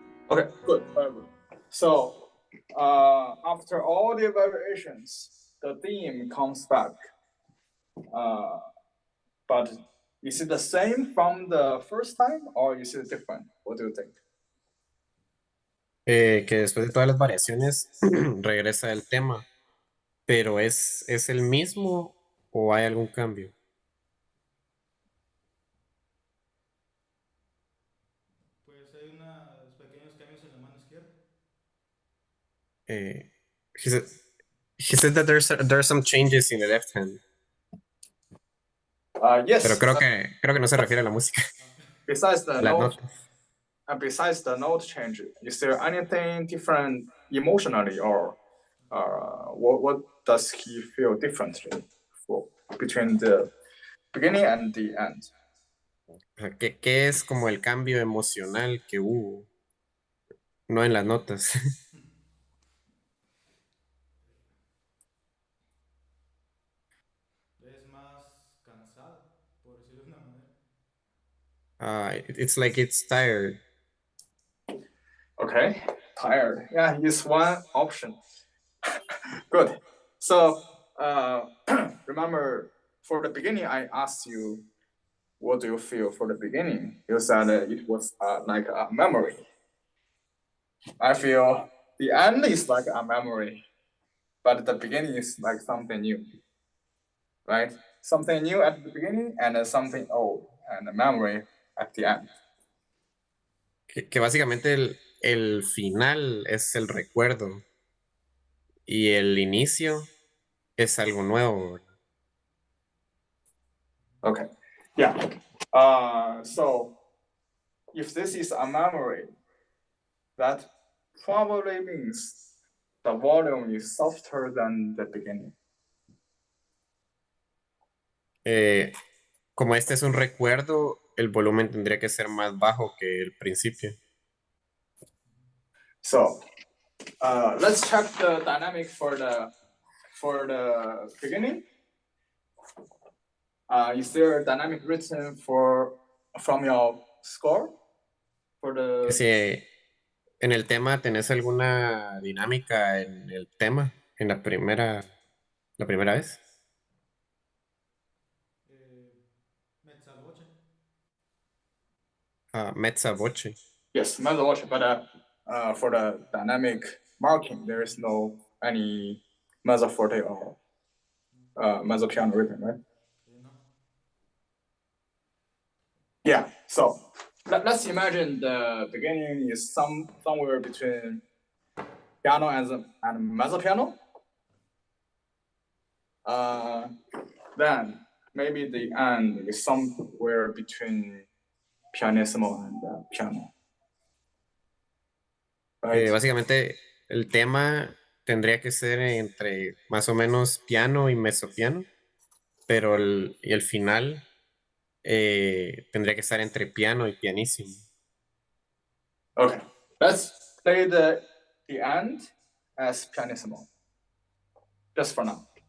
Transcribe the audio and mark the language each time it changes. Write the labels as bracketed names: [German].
[English] Okay, good. So after all the variations, the theme comes back. But is it the same from the first time or is it different? What do you think? [Spanish] Que después de todas las variaciones regresa el tema, pero ¿es el mismo o hay algún cambio? Pues hay unos pequeños cambios en la mano izquierda. [English] He said, he said that there's some changes in the left hand. Yes. [Spanish] Pero creo que no se refiere a la música, [English] Besides the [Spanish] a las [English] note, [Spanish] notas. [English] besides the note change, is there anything different emotionally, or what does he feel differently between the beginning and the end? [Spanish] O sea, ¿qué es como el cambio emocional que hubo? No en las notas. Es más cansado, por decirlo de una manera. [English] It's like it's tired. Okay, tired. Yeah, it's one option. Good. So remember, for the beginning, I asked you, what do you feel for the beginning? You said it was like a memory. I feel the end is like a memory, but the beginning is like something new, right? Something new at the beginning and something old and a memory at the end. [Spanish] Que básicamente el final es el recuerdo y el inicio es algo nuevo. [English] Okay, yeah. So if this is a memory, that probably means the volume is softer than the beginning. [Spanish] Como este es un recuerdo, el volumen tendría que ser más bajo que el principio. [English] So let's check the dynamic for the beginning. Is there a dynamic written from your score for the? [Spanish] Que si en el tema tenés alguna dinámica en el tema, en la primera vez. [Italian] Mezza voce. Mezza voce. [English] Yes, mezzo voce, but for the dynamic marking, there is no any mezzo forte or mezzo piano written, right? No. Yeah. So let's imagine the beginning is somewhere between piano and mezzo piano. Then maybe the end is somewhere between pianissimo and piano. Right? [Spanish] Básicamente el tema tendría que ser entre más o menos piano y mezzopiano, pero y el final tendría que estar entre piano y pianísimo. [English] Okay. Let's play the end as pianissimo. Just for now.